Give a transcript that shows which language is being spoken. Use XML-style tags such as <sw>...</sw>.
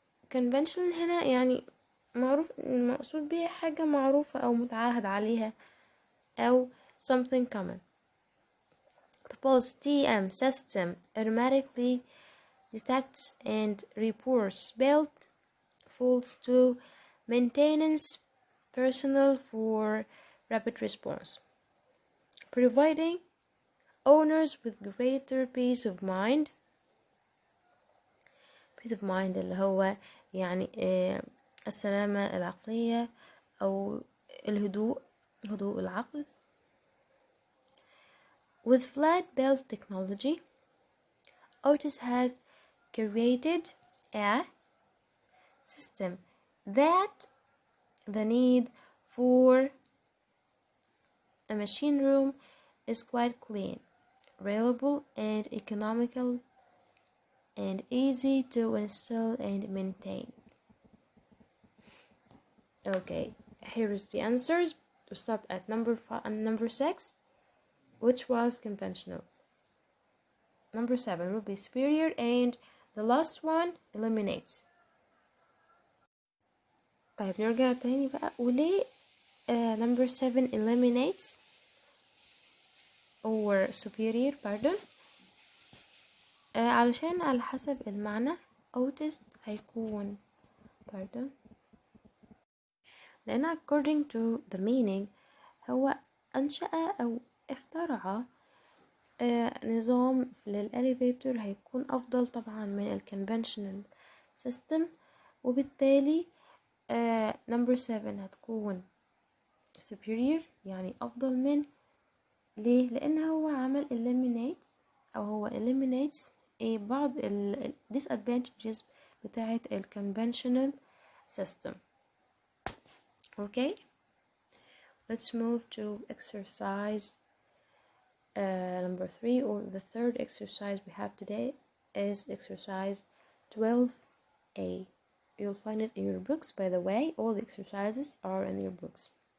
<ar>conventional هنا يعني معروف، المقصود بيها حاجة معروفة أو متعاهد عليها أو</ar> <en>something common. The Pulse TM system automatically detects and reports belt faults to maintenance personnel for rapid response, providing owners with greater peace of mind.</en> <ar>اللي هو يعني السلامة العقلية أو هدوء العقل.</ar> <en>With flat belt technology, Otis has created a system that the need for a machine room is quite clean, reliable, and economical, and easy to install and maintain. Okay, here is the answers. We stopped at number 6, which was conventional. Number 7 will be superior, and the last one eliminates.</en> <ar>طيب نرجع تاني بقى، وليه</ar> <en>number 7 eliminates or superior pardon.</en> <ar>علشان على حسب المعنى autist هيكون pardon، لأن</ar> <en>according to the meaning</en> <ar>هو أنشأ أو اخترع نظام للإليفيتور هيكون أفضل طبعا من الكونفنشنال سيستم، وبالتالي number 7 هتكون superior يعني أفضل من. ليه؟ لأن هو عمل eliminate أو هو eliminates بعض disadvantages بتاعة conventional system.</ar> <en>Okay, let's move to exercise number 3, or the third exercise we have today is exercise 12A. You'll find it in your books, by the way. All the exercises are in your books.</en>